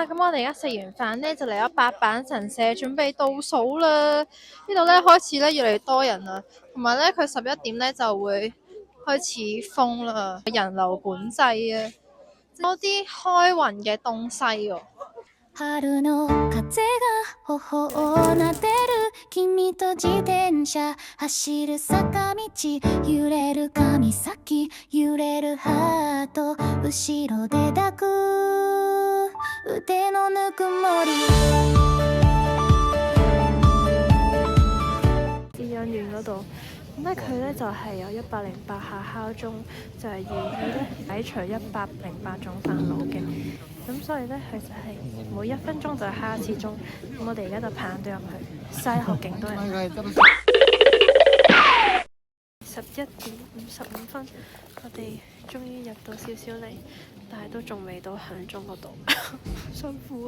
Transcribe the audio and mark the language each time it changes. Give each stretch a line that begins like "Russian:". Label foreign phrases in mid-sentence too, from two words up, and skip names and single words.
Cantonese: 咁我哋而家食完飯咧，就嚟咗八坂神社準備倒數啦。呢度咧開始咧越嚟越多人啦，同埋咧佢11點咧就會開始封啦，人流管制啊，多啲開運嘅東西喎。
Japanese: 春の風が頬を撫でる君と自転車走る坂道揺れる髪先揺れるハート後ろで抱く腕のぬくもり。
Cantonese: 寺印園嗰度，咁咧佢咧就係有108下敲鐘，就係寓意咧解除108種煩惱嘅。咁所以咧佢就係每1分鐘就敲一次鐘。咁我哋而家就排隊入去，西學勁多人。11:55，我哋終於入到少少嚟，但係都仲未到響鐘嗰度，辛苦啊！